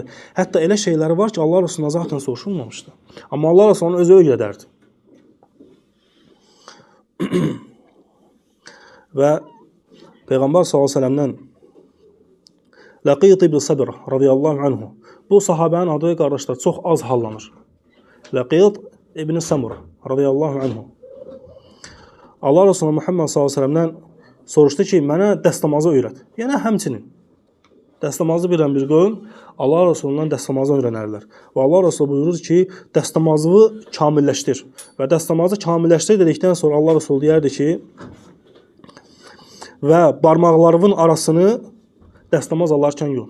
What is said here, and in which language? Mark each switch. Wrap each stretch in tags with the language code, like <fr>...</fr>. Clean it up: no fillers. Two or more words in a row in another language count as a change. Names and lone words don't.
<az>Hətta elə şeyləri var ki, Allah Resulüna zaten soruşulmamışdı. Amma Allah Resulü özü öyrədərdi. Və Peyğəmbər s.ə.v-dən Laqit ibn Sabir</az> <ar>رضي الله عنه,</ar> <az>bu sahabənin adı qardaşlar çox az hallanır. Laqit ibn Samura</az> <ar>رضي الله عنه.</ar> <az>Allah Resulü Muhammed s.ə.v-dən soruşdu ki, mənə dəstəmazı öyrət. Yəni həmçinin dəstəmazı bilən bir qövm Allah Resulündən dəstəmazı öyrənərlər. Və Allah Resulü buyurur ki, dəstəmazı kamilləşdir. Və dəstəmazı kamilləşdir dedikdən sonra Allah Resulü deyərdi ki, və barmaqlarının arasını dəstəmaz alarkən yox.</az>